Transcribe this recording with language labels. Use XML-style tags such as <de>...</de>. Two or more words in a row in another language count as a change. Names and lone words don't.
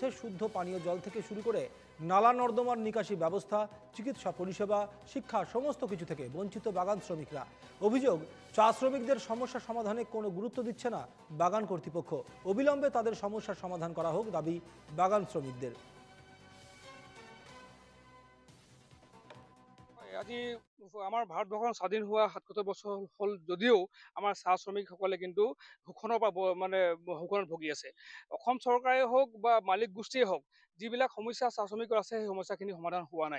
<bn>শুদ্ধ পানীয় জল থেকে শুরু করে নালা নর্দমার নিকাশি ব্যবস্থা, চিকিৎসা পরিষেবা, শিক্ষা সমস্ত কিছু থেকে বঞ্চিত বাগান শ্রমিকরা। অভিযোগ, চা শ্রমিকদের সমস্যা সমাধানে কোনো গুরুত্ব দিচ্ছে না বাগান কর্তৃপক্ষ। অবিলম্বে তাদের সমস্যার সমাধান করা হোক দাবি বাগান শ্রমিকদের।</bn> <as>আজি আমাৰ ভাৰতবৰ্ষ স্বাধীন হোৱা ৭৭ বছৰ হ'ল যদিও আমাৰ চাহ শ্ৰমিকসকলে কিন্তু শোষণৰ পৰা শোষণত ভুগি আছে। অসম চৰকাৰে হওক বা মালিক গোষ্ঠীয়ে হওক, যিবিলাক সমস্যা চাহ শ্ৰমিকৰ আছে সেই সমস্যাখিনি সমাধান হোৱা নাই।</as>